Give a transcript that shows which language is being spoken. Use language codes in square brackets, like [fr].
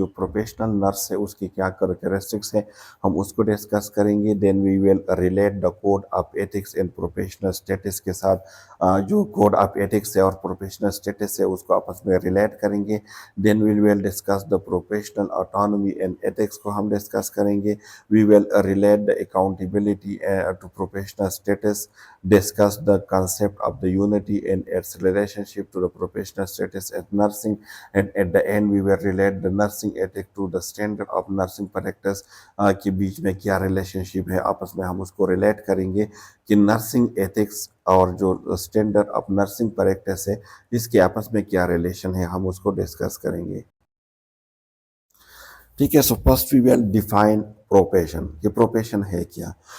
[hi] जो professional nurse है उसकी क्या कैरेक्टरिस्टिक्स है, हम उसको डिस्कस करेंगे। [en] then we will relate the code of ethics and professional status [hi] के साथ। जो कोड ऑफ एथिक्स है और प्रोफेशनल स्टेटस है उसको आपस में रिलेट करेंगे। [en] then we will discuss the professional autonomy and ethics [hi] को हम डिस्कस करेंगे। [en] We will relate the accountability to professional status, discuss the concept of the unity and its relationship to the professional status at nursing, and at the end we will relate the nursing ethic to the standard of nursing practice। [hi] के बीच में क्या relationship है आपस में हम उसको relate करेंगे कि नर्सिंग एथिक्स और जो स्टैंडर्ड ऑफ नर्सिंग प्रैक्टिस है इसके आपस में क्या रिलेशन है, हम उसको डिस्कस करेंगे। ठीक है। [en] so first we will define profession, [hi] कि प्रोफेशन है क्या।